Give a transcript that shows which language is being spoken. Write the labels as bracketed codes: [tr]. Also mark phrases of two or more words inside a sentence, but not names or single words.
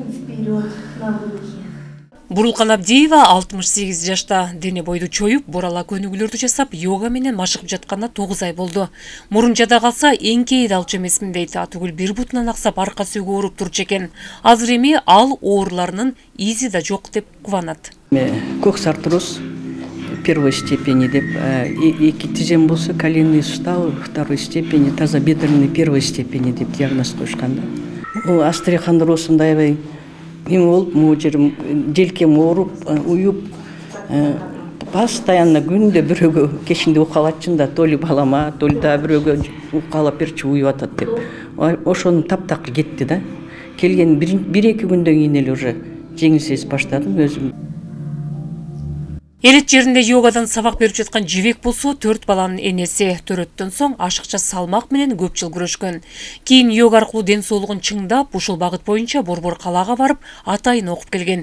[ru] Вперед на выдохе. [ky] Бурулкан Абдиева 68 жашта дене бойду чоюп, бурала көнүгүүлөрдү жасап, йога менен машыгып жатканына 9 ай болду. Мурун жада калса, эңкейди алчу эмесмин дейт. Атүгүл бир бутунан аксап, арка сүйгү ооруп турчу экен. Азыр эми ал ооруларынын изи да жок деп кубанат. [ru] Кокс артроз первой степени [ky] деп, эки тизем болсо [ru] коленный сустав второй степени, тазобедренный первой степени [ky] деп диагноз коюшкан да. Остеохондроз мындай эми болуп, могу жерим желкем ооруп, уюп, постоянно күндө бирөөгө кечинде укалатчын да, [ru] то ли [ky] балама, [ru] то ли [ky] да бирөөгө укалап берчи, уюп атат деп. Ошону таптакыр кетти да. Келген бир-эки күндөн кийин эле уже жеңил сезип баштадым өзүм. Элет жеринде йогадан сабак берип жаткан Жибек болсо 4 баланын энеси. Төрөттөн соң ашыкча салмак менен көп жыл күрөшкөн. Кийин йога аркылуу ден соолугун чыңдап, ушул багыт боюнча Борбор калаага барып, атайын окуп келген.